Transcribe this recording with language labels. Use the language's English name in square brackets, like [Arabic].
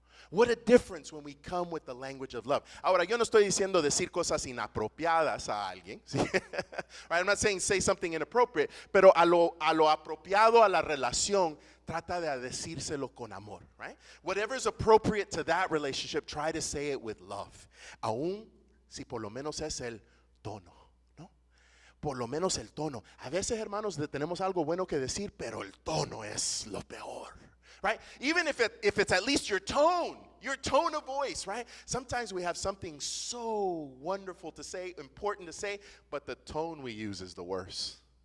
[English] What a difference when we come with the language of love. [Spanish] Ahora, yo no estoy diciendo decir cosas inapropiadas a alguien. ¿Sí? Right? [English] I'm not saying say something inappropriate, [Spanish] pero a lo apropiado a la relación, trata de decírselo con amor. [English] Right? Whatever is appropriate to that relationship, try to say it with love. [Spanish] Aún si por lo menos es el tono. ¿No? Por lo menos el tono. A veces, hermanos, tenemos algo bueno que decir, pero el tono es lo peor. [English] Right? Even if it's at least your tone of voice, right? Sometimes we have something so wonderful to say, important to say, but the tone we use is the worst.